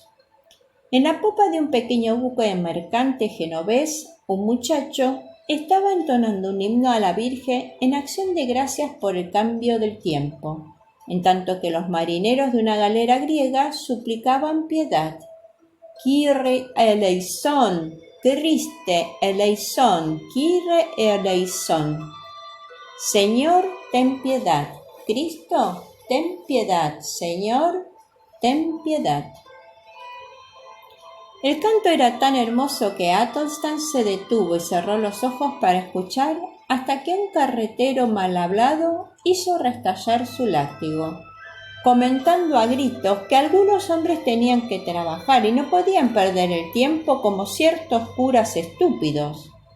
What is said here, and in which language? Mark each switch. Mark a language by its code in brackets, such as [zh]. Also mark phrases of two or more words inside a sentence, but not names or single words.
[es] En la popa de un pequeño buque mercante genovés, un muchacho estaba entonando un himno a la Virgen en acción de gracias por el cambio del tiempo, en tanto que los marineros de una galera griega suplicaban piedad. [el] «Kyrie eleison, Christe eleison, Kyrie eleison». [es] «Señor, ten piedad. Cristo, ten piedad. Señor, ten piedad». El canto era tan hermoso que Athelstan se detuvo y cerró los ojos para escuchar hasta que un carretero mal hablado hizo restallar su látigo, comentando a gritos que algunos hombres tenían que trabajar y no podían perder el tiempo como ciertos curas estúpidos.